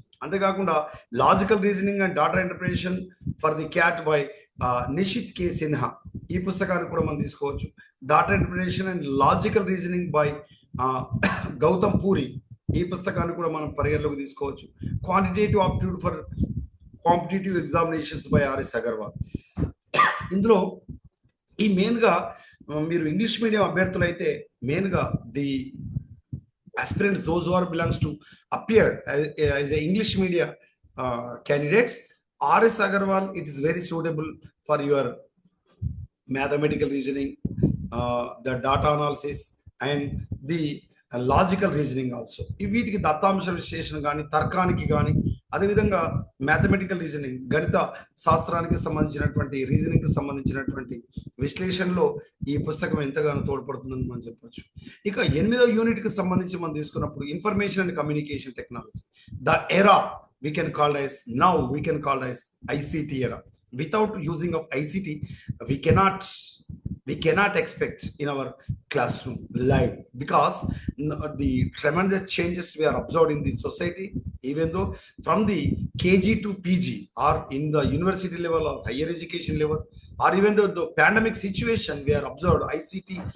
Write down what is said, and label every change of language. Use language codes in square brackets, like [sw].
[te] అంతేకాకుండా logical reasoning and data interpretation for the cat by Nishith కే సిన్హా, ఈ పుస్తకాన్ని కూడా మనం తీసుకోవచ్చు. Data interpretation and logical reasoning by Gautam puri, ఈ పుస్తకాన్ని కూడా మనం పరిగణలోకి తీసుకోవచ్చు. Quantitative aptitude for competitive examinations by RS Agarwal. ఇందులో ఈ మెయిన్గా మీరు ఇంగ్లీష్ మీడియం అభ్యర్థులు అయితే [en] మెయిన్గా the aspirants those who are belongs to appeared as a English media candidates, R.S. Agarwal it is very suitable for your mathematical reasoning, the data analysis and the logical reasoning also. [te] వీటికి దత్తాంశ విశ్లేషణ కానీ, తర్కానికి కానీ, అదేవిధంగా mathematical reasoning గణిత శాస్త్రానికి సంబంధించినటువంటి reasoning కి సంబంధించినటువంటి విశ్లేషణలో ఈ పుస్తకం ఎంతగానో తోడ్పడుతుందని మనం చెప్పొచ్చు. ఇక 8వ యూనిట్ కి సంబంధించి మనం తీసుకున్నప్పుడు information and communication technology, the era [en] we can call as now we can call as ICT era. Without using of ICT we cannot expect in our classroom live, because the tremendous changes we are observed in the society, even though from the KG to PG or in the university level or higher education level, or even though the pandemic situation we are observed, ICT